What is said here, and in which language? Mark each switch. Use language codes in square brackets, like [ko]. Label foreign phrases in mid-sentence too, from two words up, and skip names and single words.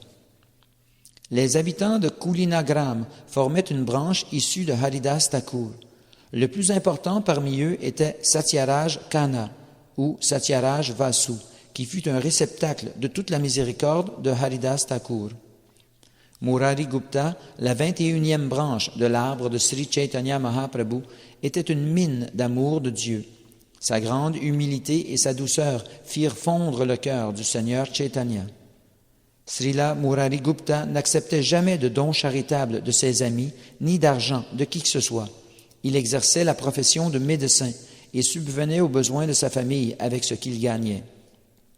[fr] Les habitants de Kulinagram formaient une branche issue de Haridas Thakur. Le plus important parmi eux était Satyaraj Kana, ou Satyaraj Vasu, qui fut un réceptacle de toute la miséricorde de Haridas Thakur. Murari Gupta, la 21e branche de l'arbre de Sri Chaitanya Mahaprabhu, était une mine d'amour de Dieu. Sa grande humilité et sa douceur firent fondre le cœur du Seigneur Chaitanya. Srila Murari Gupta n'acceptait jamais de dons charitables de ses amis, ni d'argent de qui que ce soit. Il exerçait la profession de médecin et subvenait aux besoins de sa famille avec ce qu'il gagnait.